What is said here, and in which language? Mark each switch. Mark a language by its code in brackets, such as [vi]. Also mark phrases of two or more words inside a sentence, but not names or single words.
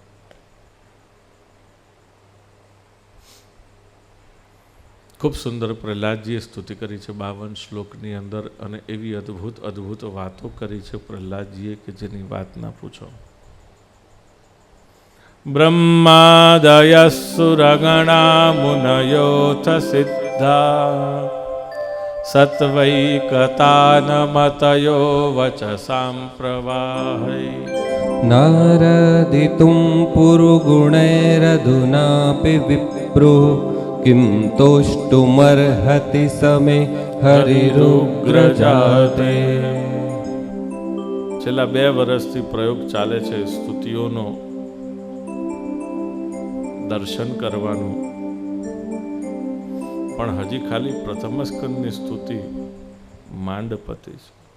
[gu] ખૂબ સુંદર પ્રહલાદજીએ સ્તુતિ કરી છે 52 શ્લોકની અંદર, અને એવી અદ્ભુત વાતો કરી છે પ્રહલાદજીએ કે જેની વાત ના પૂછો. [sa] બ્રહ્માદય સુરગણા મુનયોથ સિદ્ધા સત્વૈકતાન મતયો વચસાં પ્રવાહૈ नारदितुं पुरुगुणैरधुनापि विप्रो किं तोष्टुमर्हति समे हरिरुग्रजाते। [gu] છેલ્લા 2 વર્ષથી પ્રયોગ ચાલે છે સ્તુતિઓનો, દર્શન કરવાનું, પણ હજી ખાલી પ્રથમ સ્કંદની સ્તુતિ માંડપતિ છે.